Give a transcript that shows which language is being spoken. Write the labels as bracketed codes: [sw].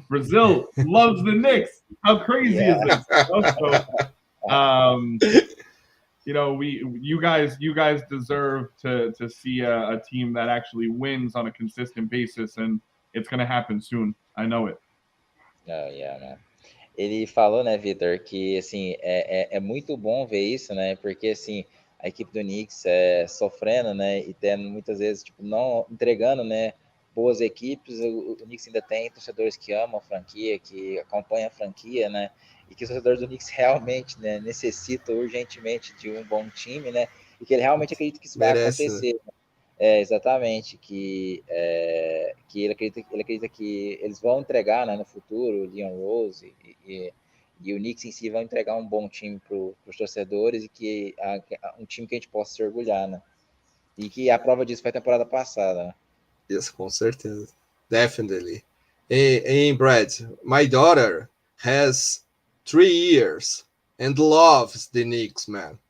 [en] Brazil loves the Knicks. How crazy is this? So, you know, you guys deserve to see a team that actually wins on a consistent basis, and it's going to happen soon. I know it. Oh, yeah, man. [pt] Ele falou, né, Vitor, que assim é muito bom ver isso, né? Porque assim a equipe do Knicks sofrendo, né, e tendo muitas vezes tipo não entregando, né, boas equipes. O Knicks ainda tem torcedores que amam a franquia, que acompanham a franquia, né? E que os torcedores do Knicks realmente, né, necessitam urgentemente de um bom time, né? E que ele realmente acredita que isso vai acontecer. Exatamente, que ele acredita que eles vão entregar, né, no futuro, o Leon Rose e o Knicks em si vão entregar um bom time para os torcedores e que um time que a gente possa se orgulhar, né? E que a prova disso foi a temporada passada, né? [en] Yes, [pt] com certeza. [en] Definitely. And Brad, my daughter has 3 years and loves the Knicks, man.